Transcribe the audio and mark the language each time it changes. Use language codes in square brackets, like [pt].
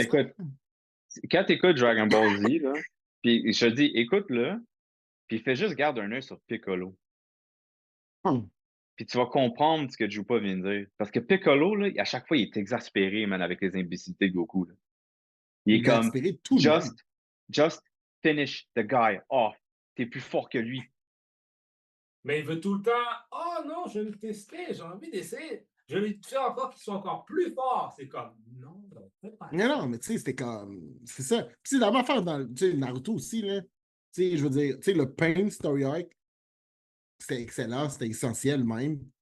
[fr] écoute, quand tu écoutes Dragon Ball Z, là, puis je te dis, écoute-le, puis fais juste garde un œil sur Piccolo. Hum. Puis tu vas comprendre ce que Jupa vient de dire. Parce que Piccolo, là, à chaque fois, il est exaspéré, man, avec les imbécilités de Goku. Là. Il est comme, Exaspéré tout le monde. [en] just, just finish the guy off. [fr] T'es plus fort que lui. Mais il veut tout le temps, oh non, je vais le tester, j'ai envie d'essayer. Je vais lui faire encore qu'il soit encore plus fort. C'est comme, non, fais pas Non, ça. non, mais tu sais, c'était comme. C'est ça. Puis c'est la même affaire dans tu sais, Naruto aussi, là. Tu sais, je veux dire, tu sais, le Pain Story Arc, c'était excellent, c'était essentiel même.